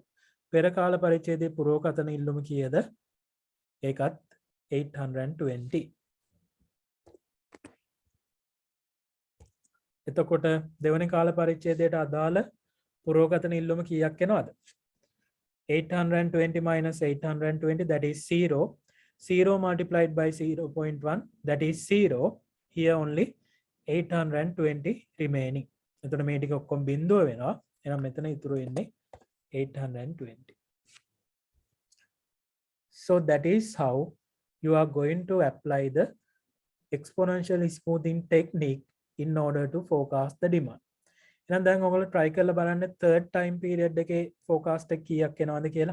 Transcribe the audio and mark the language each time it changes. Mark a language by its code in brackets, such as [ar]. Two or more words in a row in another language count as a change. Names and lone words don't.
[si] පෙර කාල පරිච්ඡේදයේ පුරෝකතන ඉල්ලුම කීයද? ඒකත් 820. එතකොට දෙවන කාල පරිච්ඡේදයට අදාළ පුරෝකතන ඉල්ලුම කීයක් එනවද? [en] 820 minus 820, that is 0. 0 multiplied by 0.1, that is 0. Here only 820 remaining. [si] එතකොට මේ ටික ඔක්කොම බිඳුව වෙනවා. එහෙනම් මෙතන ඉතුරු වෙන්නේ 820. [en] So that is how you are going to apply the exponential smoothing technique in order to forecast the demand. [si] එහෙනම් දැන් ඔයගොල්ලෝ try කරලා බලන්න [en] third time period [si] එකේ forecast එක කීයක් එනවද කියලා.